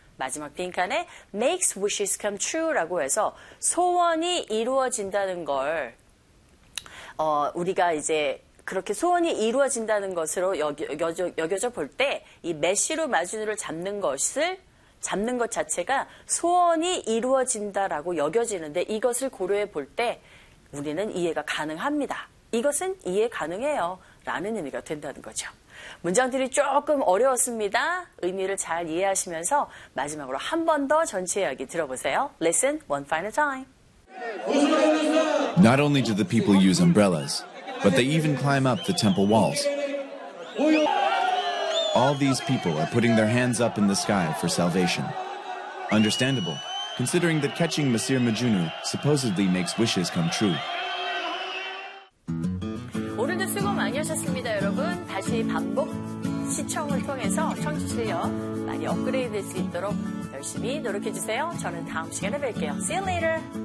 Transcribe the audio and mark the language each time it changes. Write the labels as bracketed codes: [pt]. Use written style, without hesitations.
[ko] 마지막 빈칸에 [en] makes wishes come true [ko] 라고 해서 소원이 이루어진다는 걸 우리가 이제 그렇게 소원이 이루어진다는 것으로 여겨져 볼 때 이 메시로 마주누를 잡는 것을 잡는 것 자체가 소원이 이루어진다라고 여겨지는데 이것을 고려해 볼 때 우리는 이해가 가능합니다. 이것은 이해 가능해요. 라는 의미가 된다는 거죠. 문장들이 조금 어려웠습니다. 의미를 잘 이해하시면서 마지막으로 한 번 더 전체 이야기 들어보세요. [en] Listen one final time. Not only do the people use umbrellas, but they even climb up the temple walls. All these people are putting their hands up in the sky for salvation. Understandable. Considering that catching Monsieur Mukunu supposedly makes wishes come true. [ko] 오늘도 수고 많이 하셨습니다, 여러분. 다시 반복 시청을 통해서 청취력 많이 업그레이드 될 수 있도록 열심히 노력해 주세요. 저는 다음 시간에 뵐게요. [en] See you later.